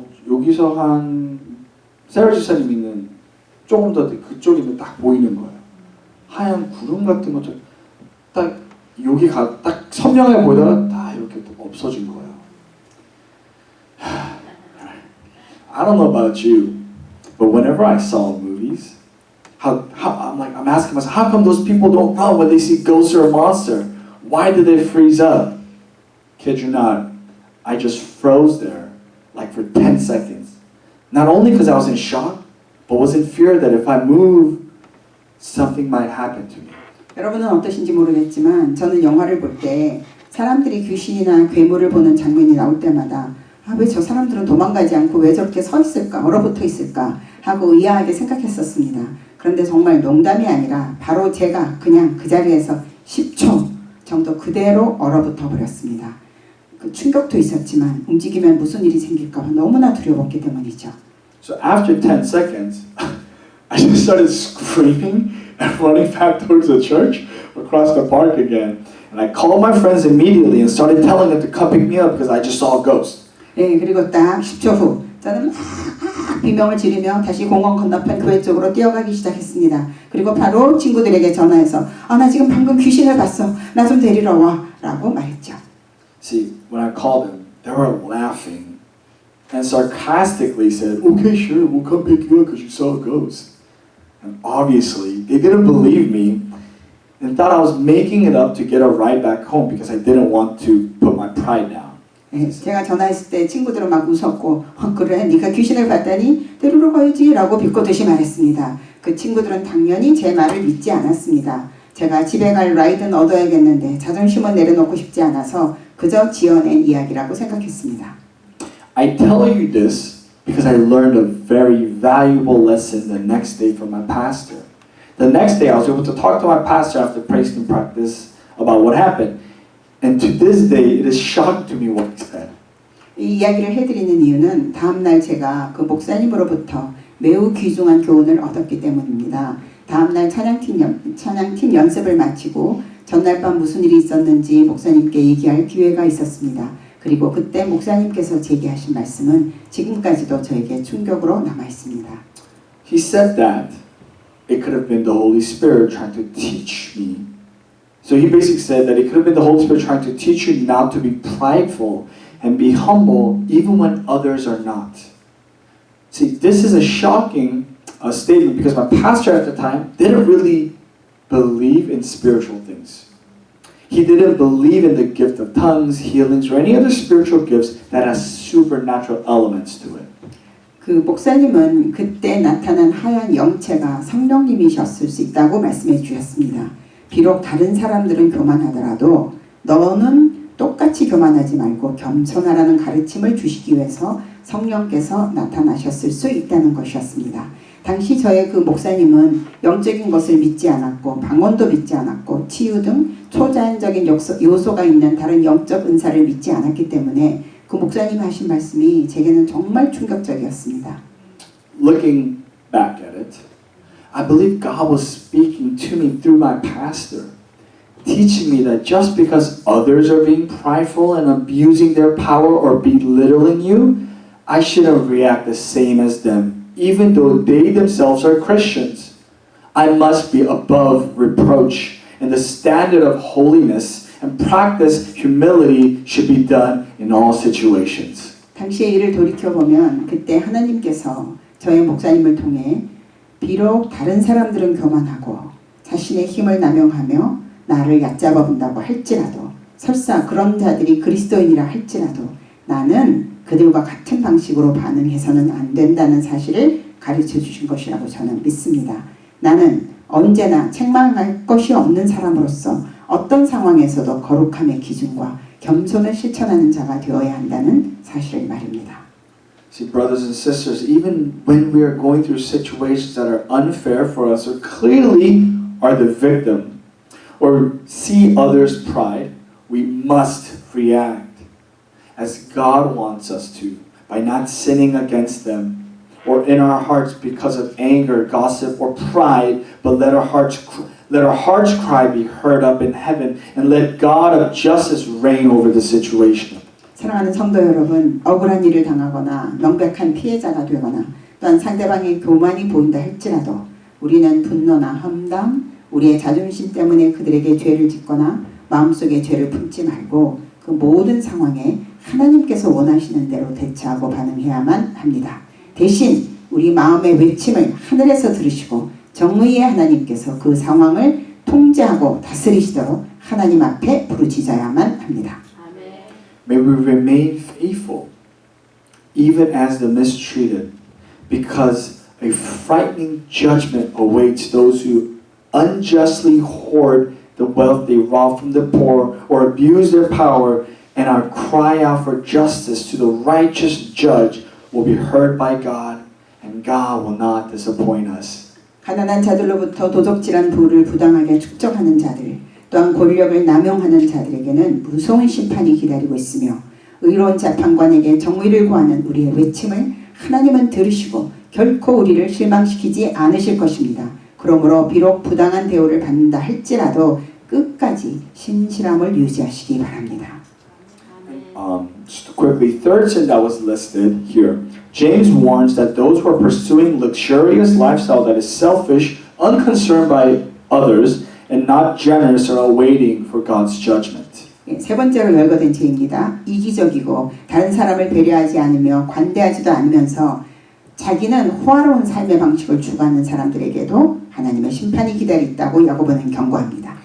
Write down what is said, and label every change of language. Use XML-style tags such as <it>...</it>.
<ko>여기서 한 세라 지사님 있는 조금 더 그쪽에 있는 딱 보이는 거예요. 하얀 구름 같은 것처럼 딱 여기가 딱 선명해 보이다가 다 이렇게 없어진 거예요.</ko> <en>I don't know about you, but whenever I saw movies, I'm asking myself, how come those people don't run when they see ghosts or a monster? Why do they freeze up? Kid you not, I just froze there, like for 10 seconds. Not only because I was in shock, but was in fear that if I move, something might happen to me.</en> <ko>여러분은 어떠신지 모르겠지만 저는 영화를 볼 때 사람들이 귀신이나 괴물을 보는 장면이 나올 때마다 왜 저 사람들은 도망가지 않고 왜 저렇게 서 있을까, 얼어붙어 있을까 하고 의아하게 생각했었습니다. 그런데 정말 농담이 아니라 바로 제가 그냥 그 자리에서 10초 정도 그대로 얼어붙어 버렸습니다. 그 충격도 있었지만 움직이면 무슨 일이 생길까 봐 너무나 두려웠기 때문이죠.</ko> <en>So after 10 seconds, I just started screaming and running back towards the church across the park again. And I called my friends immediately and started telling them to come pick me up because I just saw a ghost.</en> <ko>네, 그리고 딱 10초 후 저는 막 비명을 지르며 다시 공원 건너편 교회 쪽으로 뛰어가기 시작했습니다. 그리고 바로 친구들에게 전화해서 나 지금 방금 귀신을 봤어. 나 좀 데리러 와 라고 말했죠.</ko> <en>See, when I called them, they were laughing and sarcastically said, okay, sure, we'll come pick you up because you saw a ghost. And obviously, they didn't believe me and thought I was making it up to get a ride back home because I didn't want to put my pride down.</en> <ko>예, 제가 전화했을 때 친구들은 막 웃었고 그래 네가 귀신을 봤다니 데리러 가야지 라고 비꼬듯이 말했습니다. 그 친구들은 당연히 제 말을 믿지 않았습니다. 제가 집에 갈 라이드는 얻어야겠는데 자존심은 내려놓고 싶지 않아서 그저 지어낸 이야기라고 생각했습니다.</ko> <en>I tell you this because I learned a very valuable lesson the next day from my pastor. The next day I was able to talk to my pastor after praise team practice about what happened. And to this day, it is shocking to me what he said.</en> <ko>이 이야기를 해드리는 이유는 다음날 제가 그 목사님으로부터 매우 귀중한 교훈을 얻었기 때문입니다. 다음날 찬양팀 연습을 마치고 전날 밤 무슨 일이 있었는지 목사님께 얘기할 기회가 있었습니다. 그리고 그때 목사님께서 제기하신 말씀은 지금까지도 저에게 충격으로 남아 있습니다.</ko> <en>He said that it could have been the Holy Spirit trying to teach me. So he basically said that it could have been the Holy Spirit trying to teach you not to be prideful and be humble even when others are not. See, this is a shocking statement because my pastor at the time didn't really believe in spiritual things. He didn't believe in the gift of tongues, healings, or any other spiritual gifts that has supernatural elements to it.</en> <ko>그 목사님은 그때 나타난 하얀 영체가 성령님이셨을 수 있다고 말씀해 주셨습니다. 비록 다른 사람들은 교만하더라도 너는 똑같이 교만하지 말고 겸손하라는 가르침을 주시기 위해서 성령께서 나타나셨을 수 있다는 것이었습니다. 당시 저의 그 목사님은 영적인 것을 믿지 않았고 방언도 믿지 않았고 치유 등 초자연적인 요소가 있는 다른 영적 은사를 믿지 않았기 때문에 그 목사님 하신 말씀이 제게는 정말 충격적이었습니다.</ko> <en>Looking back at it, I believe God was speaking to me through my pastor, teaching me that just because others are being prideful and abusing their power or belittling you, I shouldn't react the same as them, even though they themselves are Christians. I must be above reproach, and the standard of holiness and practice humility should be done in all situations.</en> <ko>당시의 일을 돌이켜보면 그때 하나님께서 저의 목사님을 통해 비록 다른 사람들은 교만하고 자신의 힘을 남용하며 나를 얕잡아 본다고 할지라도 설사 그런 자들이 그리스도인이라 할지라도 나는 그들과 같은 방식으로 반응해서는 안 된다는 사실을 가르쳐 주신 것이라고 저는 믿습니다. 나는 언제나 책망할 것이 없는 사람으로서 어떤 상황에서도 거룩함의 기준과 겸손을 실천하는 자가 되어야 한다는 사실을 말입니다.</ko> <en>See, brothers and sisters, even when we are going through situations that are unfair for us or clearly are the victim or see others' pride, we must react as God wants us to by not sinning against them or in our hearts because of anger, gossip, or pride, but let our hearts cry be heard up in heaven and let God of justice reign over the situation.</en> <ko>사랑하는 성도 여러분, 억울한 일을 당하거나 명백한 피해자가 되거나 또한 상대방의 교만이 보인다 할지라도 우리는 분노나 험담, 우리의 자존심 때문에 그들에게 죄를 짓거나 마음속에 죄를 품지 말고 그 모든 상황에 하나님께서 원하시는 대로 대처하고 반응해야만 합니다. 대신 우리 마음의 외침을 하늘에서 들으시고 정의의 하나님께서 그 상황을 통제하고 다스리시도록 하나님 앞에 부르짖어야만 합니다.</ko> <en>May we remain faithful, even as the mistreated, because a frightening judgment awaits those who unjustly hoard the wealth they rob from the poor or abuse their power, and our cry out for justice to the righteous judge will be heard by God, and God will not disappoint us.</en> <ko>가난한 자들로부터 도적질한 부를 부당하게 축적하는 자들, 또한 권력을 남용하는 자들에게는 무서운 심판이 기다리고 있으며 의로운 재판관에게 정의를 구하는 우리의 외침을 하나님은 들으시고 결코 우리를 실망시키지 않으실 것입니다. 그러므로 비록 부당한 대우를 받는다 할지라도 끝까지 신실함을 유지하시기 바랍니다.</ko> <en>Just quickly, third sin that was listed here. James warns that those who are pursuing luxurious lifestyle that is selfish, unconcerned by others, and not generous are awaiting for God's judgment.</en> <ko>세 번째로 열거된 죄입니다. 이기적이고 다른 사람을 배려하지 않으며 관대하지도 않으면서 자기는 호화로운 삶의 방식을 추구하는 사람들에게도 하나님의 심판이 기다린다고 야고보는 경고합니다.</ko>